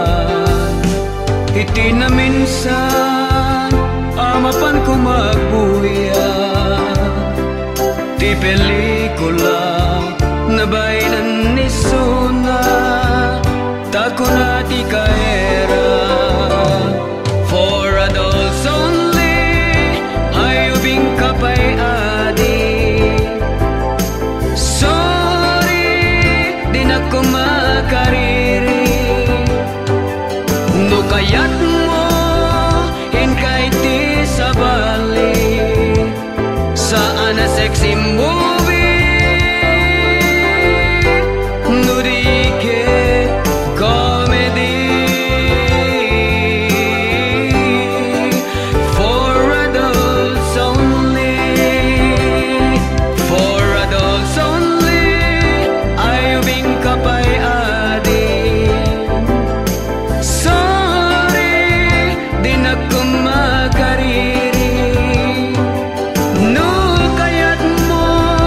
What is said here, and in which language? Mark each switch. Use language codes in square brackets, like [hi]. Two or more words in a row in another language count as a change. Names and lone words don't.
[ilo] Iti na minsan amapan ko magbuya, ti pelikula na baynan ni Suna, tako na ti kahera. [en] For adults only, [ilo] hayubing kapay adi. Sorry, di na ko makariri. No kayat mo, hinkay ti sabali, saan na [en] sexy movie, [ilo] no di ke comedy. [en] For adults only, for adults only, [ilo] ayubing kapay adi. Sorry, di na ko makariri. No kayat mo,